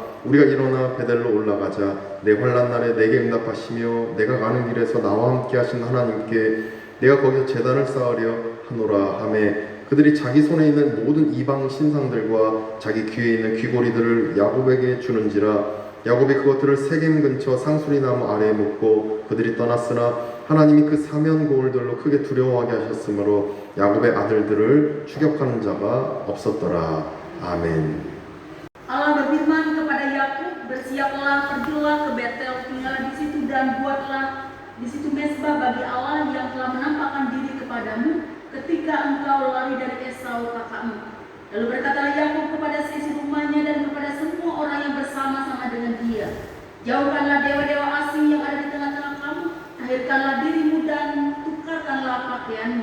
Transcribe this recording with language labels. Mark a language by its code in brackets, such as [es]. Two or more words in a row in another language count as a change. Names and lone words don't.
[ko] 우리가 일어나 베델로 올라가자. 내 환난 날에 내게 응답하시며 내가 가는 길에서 나와 함께 하신 하나님께 내가 거기서 제단을 쌓으려 하노라 하매 그들이 자기 손에 있는 모든 이방 신상들과 자기 귀에 있는 귀고리들을 야곱에게 주는지라. 야곱이 그것들을 세겜 근처 상수리 나무 아래에 묻고 그들이 떠났으나 하나님이 그 사면 고울들로 크게 두려워하게 하셨으므로 야곱의 아들들을 추격하는 자가 없었더라. 아멘. [id] Allah berfirman kepada Yakub, bersiaplah, pergilah ke Betel, tinggallah di situ dan buatlah di situ mezbah bagi Allah yang telah menampakkan diri kepadamu ketika engkau lari dari Esau kakakmu. Lalu berkatalah Yakub kepada seisi rumahnya dan kepada semua orang yang bersama-sama dengan dia, jauhkanlah dewa-dewa asing yang ada di tengah-tengah kamu, tahirkanlah dirimu dan tukarkanlah pakaianmu.